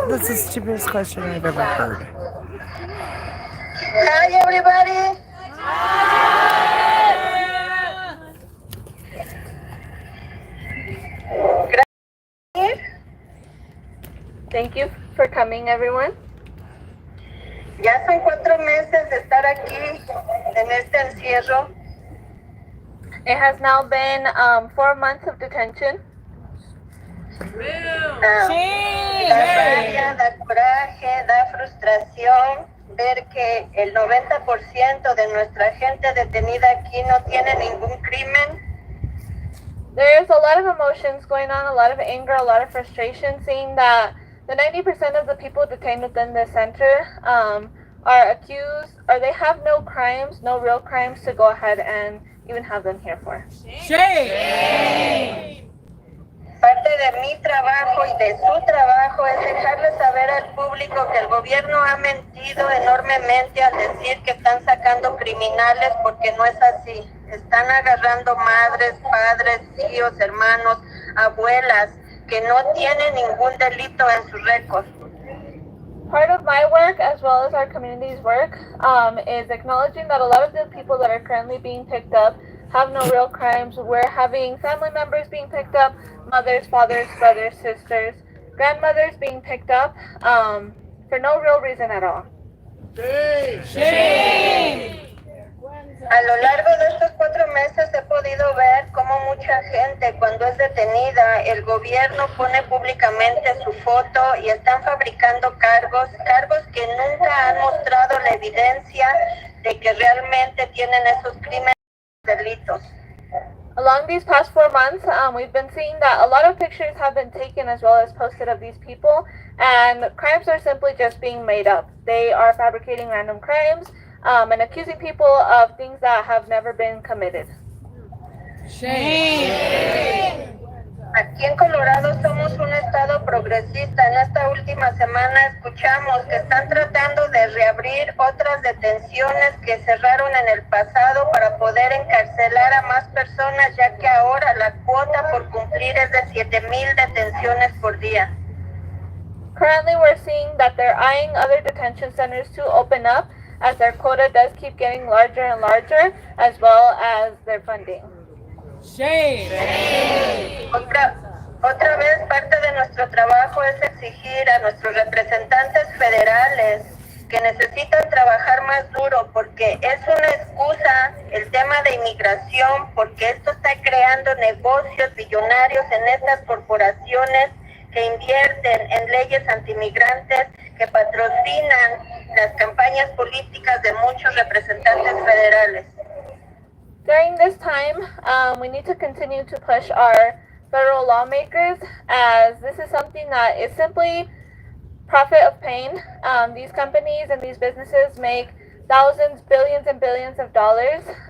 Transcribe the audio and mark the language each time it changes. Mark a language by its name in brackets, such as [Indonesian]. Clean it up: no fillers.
[English] That's the stupidest question I've ever heard. Hi, everybody. Thank you for coming, everyone. [Spanish] Ya son 4 meses de estar aquí en este encierro. [English] It has now been 4 months of detention. [Spanish] Da rabia, da coraje, da frustración ver que el 90% de nuestra gente detenida aquí no tiene ningún crimen. [English] There's a lot of emotions going on, a lot of anger, a lot of frustration, seeing that the 90% of the people detained within the center are accused, or they have no crimes, no real crimes to go ahead and even have them here for. Shame! [Spanish] Parte de mi trabajo y de su trabajo es dejarle saber al público que el gobierno ha mentido enormemente al decir que están sacando criminales, porque no es así. Están agarrando madres, padres, tíos, hermanos, abuelas que no tiene ningún delito en su récord. [English] Part of my work, as well as our community's work, is acknowledging that a lot of the people that are currently being picked up have no real crimes. We're having family members being picked up, mothers, fathers, brothers, sisters, grandmothers being picked up for no real reason at all. Shame. [Spanish] A lo largo de estos 4 meses he podido ver cómo mucha gente, cuando es detenida, el gobierno pone públicamente su foto y están fabricando cargos que nunca han mostrado la evidencia de que realmente tienen esos crímenes y delitos. [English] Along these past 4 months, we've been seeing that a lot of pictures have been taken as well as posted of these people, and crimes are simply just being made up. They are fabricating random crimes and accusing people of things that have never been committed. Shame. [Spanish] Aquí en Colorado somos un estado progresista. En esta última semana escuchamos que están tratando de reabrir otras detenciones que cerraron en el pasado para poder encarcelar a más personas, ya que ahora la cuota por cumplir es de 7,000 detenciones por día. [English] Currently, we're seeing that they're eyeing other detention centers to open up as their quota does keep getting larger and larger, as well as their funding. Shame. [Spanish] Otra vez, parte de nuestro trabajo es exigir a nuestros representantes federales que necesitan trabajar más duro, porque es una excusa el tema de inmigración, porque esto está creando negocios billonarios en estas corporaciones que invierten en leyes antimigrantes, que patrocinan las campañas políticas de muchos representantes federales. [English] During this time, we need to continue to push our federal lawmakers, as this is something that is simply profit of pain. These companies and these businesses make thousands, billions and billions of dollars.